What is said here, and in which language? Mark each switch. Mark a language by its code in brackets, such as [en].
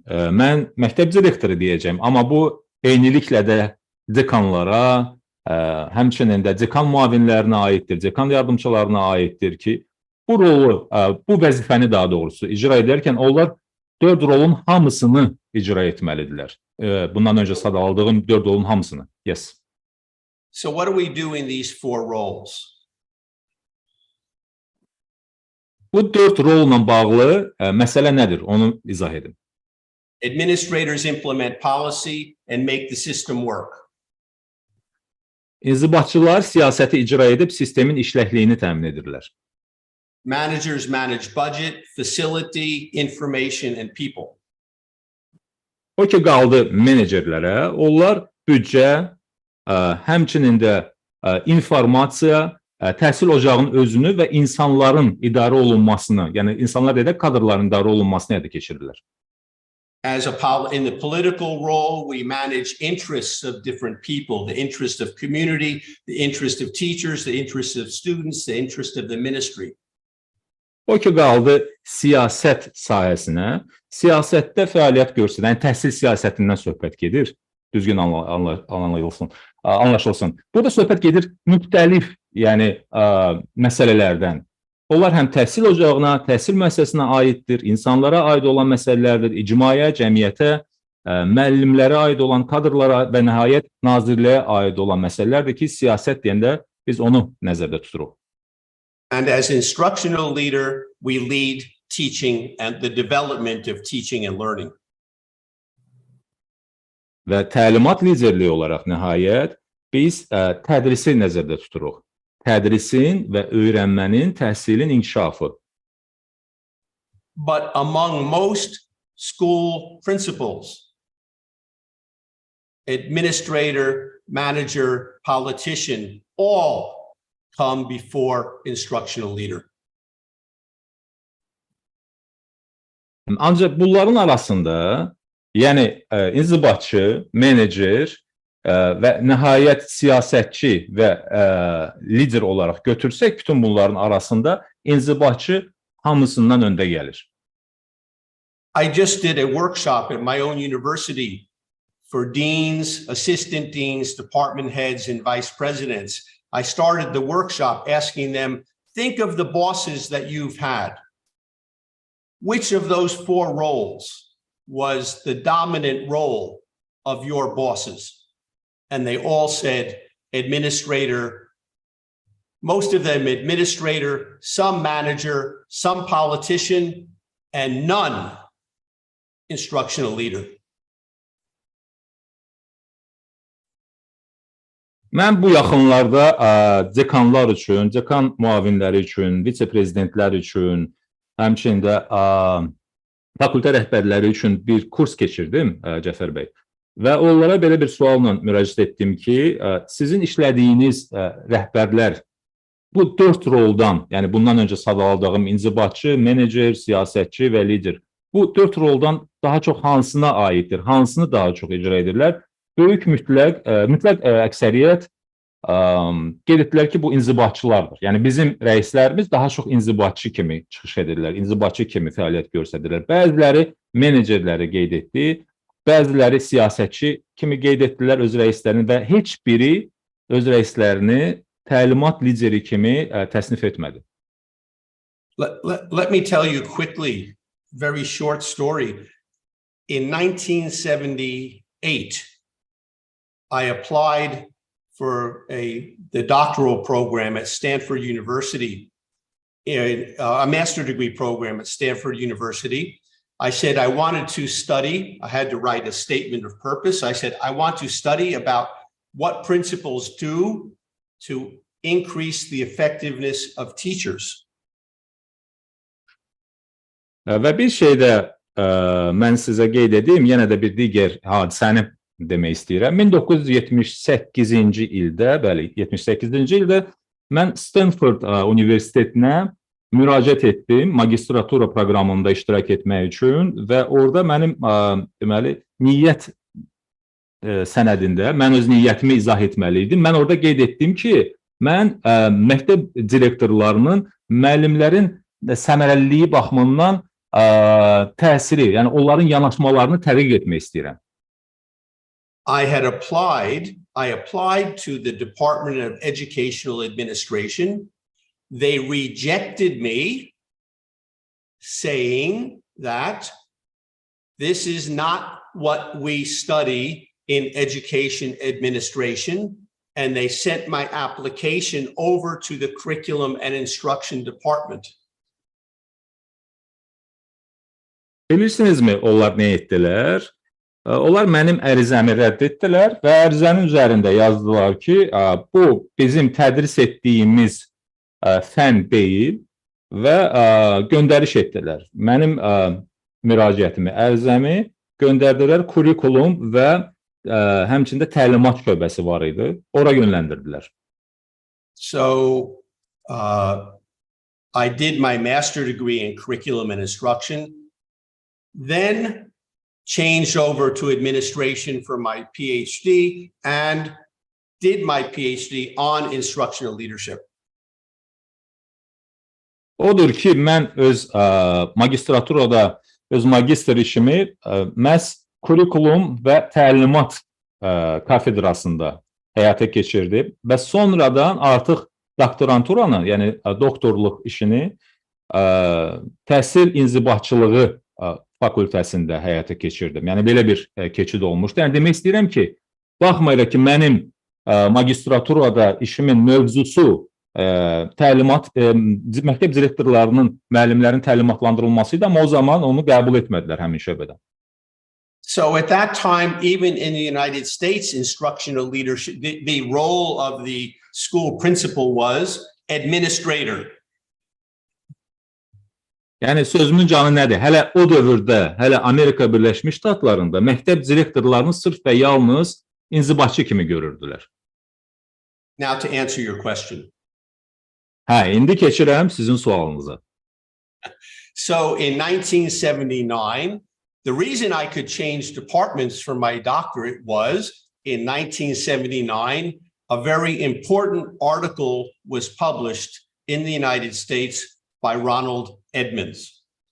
[az] Mən məktəb direktoru deyəcəm, amma bu eyniliklə də dekanlara, həmçinin də dekan müavinlərinə aiddir, dekan yardımçılarına aiddir ki, bu rolu, bu vəzifəni daha doğrusu icra edərkən onlar 4 rolun hamısını icra etməlidirlər. Bundan öncə sadaladığım 4 rolun hamısını. [en] Yes. So what do we do in these four roles? [az] Bu 4 rolla bağlı məsələ nədir? Onu izah edin. [en] Administrators implement policy and make the system work. [az] İnzibatçılar siyasəti icra edib sistemin işləkliyini təmin edirlər. [en] Managers manage budget, facility, information and people. [az] O ki qaldı menecerlərə, onlar büdcə, həmçinin də informasiya, təhsil ocağının özünü və insanların idarə olunmasını, yəni insanlar deyək, kadrların idarə olunmasını həyata keçirirlər. [en] In the political role, we manage interests of different people, the interest of community, the interest of teachers, the interest of students, the interest of the ministry. [az] O ki qaldı siyasət sahəsinə, siyasətdə fəaliyyət göstərən, yəni təhsil siyasətindən söhbət gedir, düzgün anlaşılsın. Burada söhbət gedir müxtəlif, yəni məsələlərdən. Onlar həm təhsil ocağına, təhsil müəssisəsinə aiddir, insanlara aid olan məsələlərdir, icmaya, cəmiyyətə, müəllimlərə aid olan kadrlara və nəhayət nazirliyə aid olan məsələlərdir ki, siyasət deyəndə biz onu nəzərdə tuturuq. [en] And as instructional leader, we lead teaching and the development of teaching and learning. [az] Və təlimat liderliyi olaraq nəhayət biz tədrisi nəzərdə tuturuq. Tədrisin və öyrənmənin, təhsilin inkişafı. [en] But among most school principals, administrator, manager, politician, all come before instructional leader. [az] Ancaq bunların arasında, yəni inzibatçı, menecer və nəhayət siyasətçi və lider olaraq götürsək, bütün bunların arasında inzibatçı hamısından öndə gəlir. [en] I just did a workshop at my own university for deans, assistant deans, department heads, and vice presidents. I started the workshop asking them, think of the bosses that you've had. Which of those four roles was the dominant role of your bosses? And they all said administrator, most of them administrator, some manager, some politician, and none instructional leader. [az] Mən bu yaxınlarda dekanlar üçün, dekan müavinləri üçün, vitse-prezidentlər üçün, həmçində fakültə rəhbərləri üçün bir kurs keçirdim, Cəfər bəy. Və onlara belə bir sualla müraciət etdim ki, sizin işlədiyiniz rəhbərlər bu 4 roldan, yəni bundan öncə sadaladığım inzibatçı, menecer, siyasətçi və lider, bu 4 roldan daha çox hansına aiddir, hansını daha çox icra edirlər? Böyük mütləq əksəriyyət qeyd etdilər ki, bu inzibatçılardır. Yəni bizim rəislərimiz daha çox inzibatçı kimi çıxış edirlər, inzibatçı kimi fəaliyyət göstərirlər. Bəziləri menecerləri qeyd etdi, bəziləri siyasətçi kimi qeyd etdilər öz rəislərini və heç biri öz rəislərini təlimat lideri kimi təsnif etmədi. [en] Let me tell you quickly, very short story. In 1978, I applied for the doctoral program at Stanford University, a master's degree program at Stanford University. I said I wanted to study. I had to write a statement of purpose. I said I want to study about what principals do to increase the effectiveness of teachers. [az] Və bir şey də mən sizə qeyd edeyim, yenə də bir digər hadisəni demək istəyirəm. 1978-ci ildə, bəli, 78-ci ildə mən Stanford Universitetinə müraciət etdim magistratura proqramında iştirak etmək üçün və orada mənim deməli niyyət sənədində mən öz niyyətimi izah etməli idim. Mən orada qeyd etdim ki, mən məktəb direktorlarının müəllimlərin səmərəliliyi baxımından təsiri, yəni onların yanaşmalarını tədqiq etmək istəyirəm. [en] I applied to the Department of Educational Administration. They rejected me, saying that this is not what we study in education administration, and they sent my application over to the Curriculum and Instruction Department. [az] Bilirsinizmi, onlar nə etdilər? Onlar mənim ərizəmi rədd etdilər və ərizənin üzərində yazdılar ki, bu bizim tədris etdiyimiz fən deyil və göndəriş etdilər. Mənim müraciətimi, ərizəmi göndərdilər, kurikulum və həmçində təlimat şöbəsi var idi, ora yönləndirdilər. [en] So, I did my master degree in curriculum and instruction, then changed over to administration for my PhD and did my PhD on instructional leadership. [az] Odur ki, mən öz magistraturada öz magistr işimi məhz kurikulum və təlimat kafedrasında həyata keçirdim və sonradan artıq doktoranturanı, yəni doktorluq işini təhsil inzibatçılığı fakültəsində həyata keçirdim. Yəni belə bir keçid olmuşdu. Yəni demək istəyirəm ki, baxmayaraq ki, mənim magistraturada işimin mövzusu təlimat, məktəb direktorlarının, müəllimlərin təlimatlandırılması idi, amma o zaman onu qəbul etmədilər həmin şöbədən. [en] So at that time, even in the United States, instructional leadership, the role of the school principal was administrator. [az] Yəni sözümün canı nədir? Hələ o dövrdə, hələ Amerika Birləşmiş Ştatlarında məktəb direktorlarını sırf və yalnız inzibatçı kimi görürdülər. [en] Now to answer your question. [az] Hə, indi keçirəm sizin sualınıza. [en] So in 1979, the reason I could change departments for my doctorate was in 1979, a very important article was published in the United States by Ronald Edmonds.